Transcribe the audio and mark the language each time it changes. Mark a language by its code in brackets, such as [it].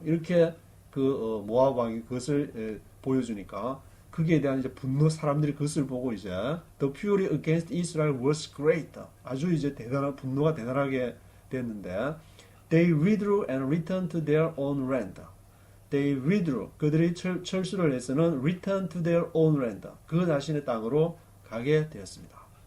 [ko] 이렇게 모압 왕이 그것을 보여주니까 거기에 대한 이제 분노, 사람들이 그것을 보고 이제 [en] the fury against Israel was great. [ko] 아주 이제 분노가 대단하게 됐는데 [en] they withdrew and returned to their own land. They withdrew. [ko] 그들이 철수를 해서는 [en] return to their own land. [ko] 그 자신의 땅으로 가게 되었습니다.